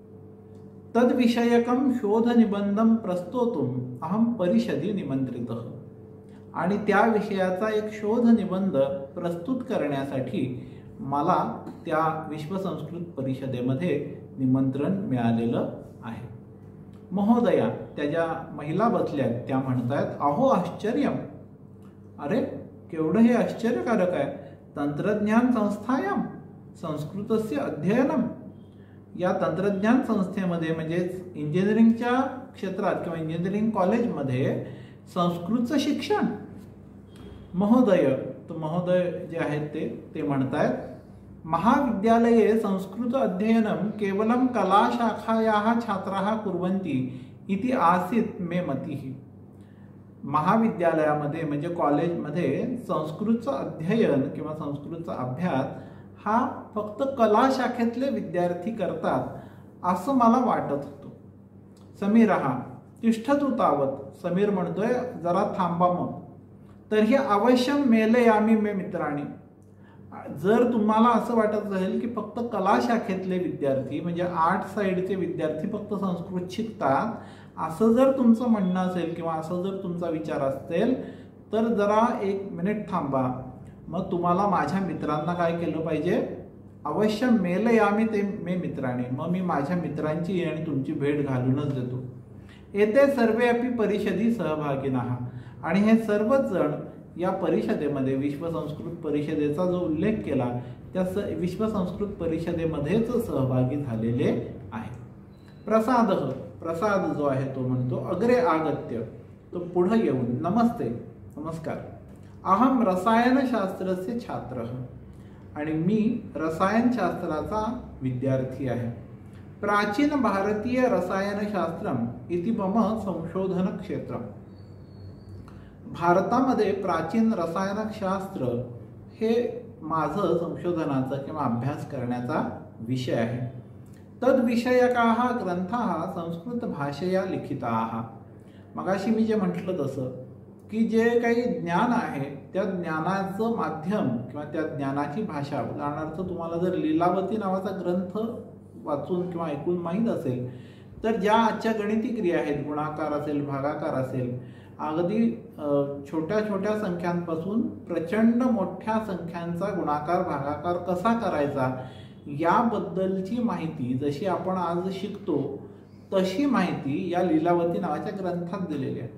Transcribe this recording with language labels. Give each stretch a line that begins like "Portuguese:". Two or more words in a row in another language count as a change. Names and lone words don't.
Sanskrit: तद्विषयकम शोधनिबंधम प्रस्तोतुम अहम परिषदी निमंत्रितः.
Marathi: आणि त्या विषयाचा एक शोधनिबंध प्रस्तुत करण्यासाठी मला त्या विश्व संस्कृत परिषदेमध्ये निमंत्रण मिळालेलं आहे. महोदया, त्या ज्या महिला बसल्यात त्या म्हणतात,
Sanskrit: अहो आश्चर्यम.
Marathi: अरे केवढं हे आश्चर्यकारक आहे.
Sanskrit: तंत्रज्ञान संस्थायाम संस्कृतस्य अध्ययनम.
Marathi: या तंत्रज्ञान संस्थेमध्ये म्हणजेच इंजिनिअरिंगच्या क्षेत्रात किंवा इंजिनिअरिंग कॉलेजमध्ये संस्कृतचं शिक्षण. महोदय, तर महोदय जे आहेत ते म्हणतायत,
Sanskrit: महाविद्यालये संस्कृत अध्ययनं केवलं कलाशाखायाः छात्राः कुर्वन्ति इति आसीत् मे मतिः.
Marathi: महाविद्यालयामध्ये म्हणजे कॉलेजमध्ये संस्कृतचं अध्ययन किंवा संस्कृतचा अभ्यास हा फक्त कला शाखेतले विद्यार्थी करतात असं मला वाटत होतं.
Sanskrit: समीरः तिष्ठतु तावत.
Marathi: समीर म्हणतोय, जरा थांबा मग.
Sanskrit: तर्हि अवश्यम मेलयामि मे मित्राणि.
Marathi: जर तुम्हाला असं वाटत असेल की फक्त कला शाखेतले विद्यार्थी म्हणजे आर्ट साइडचे विद्यार्थी फक्त संस्कृत शिकतात असं जर तुमचं म्हणणं असेल किंवा असं जर तुमचा विचार असेल तर जरा एक मिनिट थांबा. मग तुम्हाला माझ्या मित्रांना काय केलं पाहिजे?
Sanskrit: अवश्य मेलयामि ते मे
Marathi: मित्रांनी. मग मी माझ्या मित्रांची आणि तुमची भेट घालूनच देतो.
Sanskrit: एते सर्वे अपि परिषदी सहभागिनः,
Marathi: आणि हे सर्वच जण या परिषदेमध्ये, विश्व संस्कृत परिषदेचा जो उल्लेख केला त्या विश्व संस्कृत परिषदेमध्येच सहभागी झालेले आहे. प्रसाद जो आहे तो म्हणतो
Sanskrit: अग्रे आगत्य,
Marathi: तो पुढे येऊन, नमस्ते, नमस्कार,
Sanskrit: अहम रसायनशास्त्रस्य छात्रः,
Marathi: आणि मी रसायनशास्त्राचा विद्यार्थी आहे.
Sanskrit: प्राचीन भारतीय रसायनशास्त्रम इति मम संशोधन क्षेत्र,
Marathi: भारतामध्ये प्राचीन रसायनशास्त्र हे माझं संशोधनाचा किंवा अभ्यास करण्याचा विषय आहे.
Sanskrit: तद्विषयकाः ग्रंथाः संस्कृत भाषेया लिखिताः.
Marathi: मगाशी मी जे म्हटलं तसं की जे काही ज्ञान आहे त्या ज्ञानाचं माध्यम किंवा त्या ज्ञानाची भाषा, उदाहरणार्थ तुम्हाला जर लीलावती नावाचा ग्रंथ वाचून किंवा ऐकून माहीत असेल तर ज्या आजच्या गणिती क्रिया आहेत, गुणाकार असेल, भागाकार असेल, अगदी छोट्या छोट्या संख्यांपासून प्रचंड मोठ्या संख्यांचा गुणाकार भागाकार कसा करायचा याबद्दलची माहिती जशी आपण आज शिकतो तशी माहिती या लीलावती नावाच्या ग्रंथात दिलेली आहे.